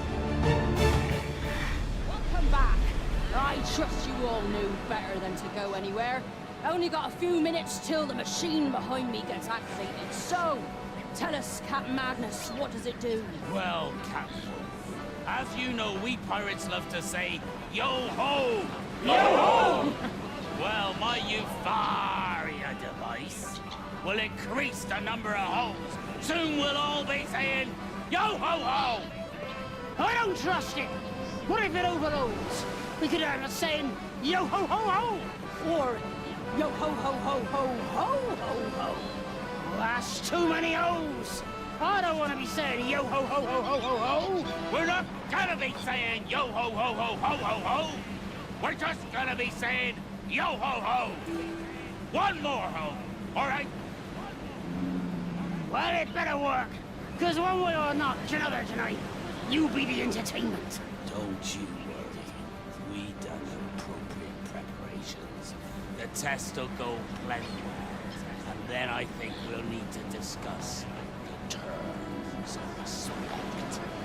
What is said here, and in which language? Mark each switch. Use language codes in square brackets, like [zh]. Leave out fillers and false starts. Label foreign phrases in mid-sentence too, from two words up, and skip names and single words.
[en] Welcome back. I trust you all knew better than to go anywhere. Only got a few minutes till the machine behind me gets activated. So, tell us, Captain Magnus, what does it do? Well, Captain, as you know, we pirates love to say, yo-ho! Yo-ho! Well, my Euphoria device will increase the number of holes. Soon we'll all be saying, yo-ho-ho! I don't trust it. What if it overloads? We could have us saying, yo-ho-ho-ho! Or, yo-ho-ho-ho-ho-ho-ho-ho. That's too many O's. I don't want to be saying yo-ho-ho-ho-ho-ho-ho. We're not gonna be saying yo-ho-ho-ho-ho-ho-ho. We're just gonna be saying yo-ho-ho. One more ho, all right? Well, it better work. Because one way or not, tonight, you be the entertainment. Don't you worry. We done appropriate preparations. The test will go plenty well. And then I think we'll need to discuss the terms of respect.